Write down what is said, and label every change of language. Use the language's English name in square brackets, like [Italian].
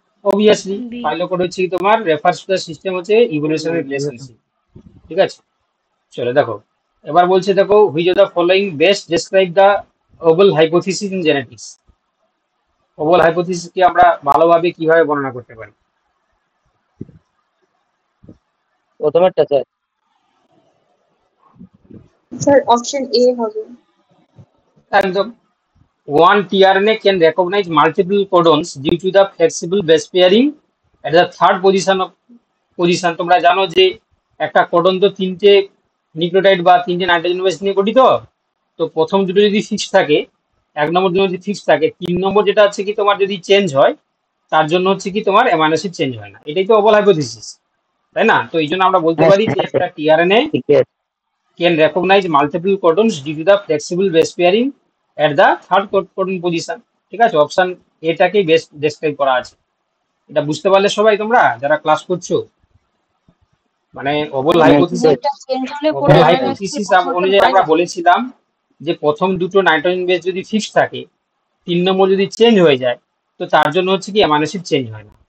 [English] Obviously phylochord [Bangla] হচ্ছে কি তোমার [English] refers to the system [Bangla] হচ্ছে [English] evolutionary relationship, [Bangla] ঠিক আছে। চলো দেখো এবার বলছে দেখো, [English] which of the following best describe the oval hypothesis in genetics? [Bangla] oval hypothesis কি আমরা ভালোভাবে কিভাবে বর্ণনা করতে পারি? প্রথমেরটা স্যার। স্যার অপশন এ হবে। একদম। [English] One tRNA can recognize multiple codons due to the flexible base pairing at the third position. [Bangla] তোমরা জানো যে একটা কোডন তো তিনটে নিউক্লিওটাইড বা তিনটে নাইট্রোজেন বেস নিয়ে গঠিত। তো প্রথম দুটো যদি ফিক্স থাকে, এক নম্বর দুটো যদি ফিক্স থাকে, 3 নম্বর যেটা হচ্ছে কি তোমার যদি চেঞ্জ হয় তার জন্য হচ্ছে কি তোমার অ্যামাইনো অ্যাসিড চেঞ্জ হয় না। এটাই তো ওভাল হাইপোথিসিস, তাই না? তো এই জন্য আমরা বলতে পারি যে একটা [English] tRNA can recognize multiple codons due to the flexible base pairing at the third codon position, [Bangla] ঠিক আছে। অপশন এটাকেই বেস্ট ডেসক্রাইব করা আছে। এটা বুঝতে পারলে সবাই তোমরা যারা ক্লাস করছো, মানে ওভাল হাইপোথিসিস অনুযায়ী আমরা বলেছিলাম যে প্রথম দুটো নাইট্রোজেন বেস যদি ফিক্স থাকে, 3 নম্বর যদি চেঞ্জ হয়ে যায় তো তার জন্য হচ্ছে কি অ্যামাইনো অ্যাসিড চেঞ্জ হয় না।